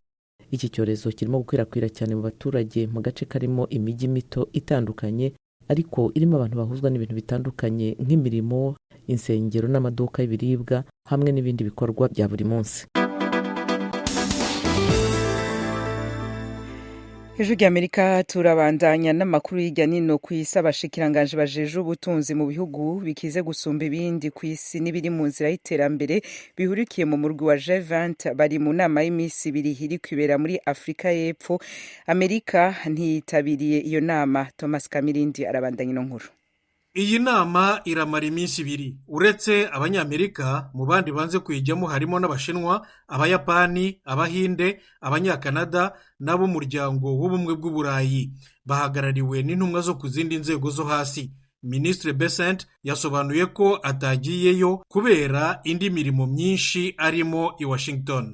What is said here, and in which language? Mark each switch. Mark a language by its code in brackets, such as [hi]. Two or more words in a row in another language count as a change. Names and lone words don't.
[rw] Iki cyorezo kirimo gukwirakwira cyane mu baturage mu gace karimo imijyi mito itandukanye, ariko irimo abantu bahuzwa n'ibintu bitandukanye nk'imirimo, insengero n'amaduka y'ibiribwa hamwe n'ibindi bikorwa bya buri munsi. [rn] Ijwi rya Amerika turabandanya n'amakuru y'ijya nino ku isi. Abashikiranganje bajeje ubutunzi mu bihugu bikize gusumba ibindi ku isi n'ibiri mu nzira y'iterambere bihurikiye mu murwi wa G20 bari mu nama y'imisi 2 iri kwibera muri Afrika y'Epfo. Amerika ntiyitabiriye iyo nama. Thomas Kamirindi arabandanya ino nkuru. [rw] Iyi nama iramara iminsi 2. Uretse abanyamerika, mu bandi banze kuyijyamo harimo n'abashinwa, abayapani, abahinde, abanyakanada n'abo muryango w'ubumwe bw'uburayi. Bahagarariwe n'intumwa zo ku zindi nzego zo hasi. Minisitiri Besant yasobanuye ko atagiyeyo kubera indi mirimo myinshi arimo i Washington.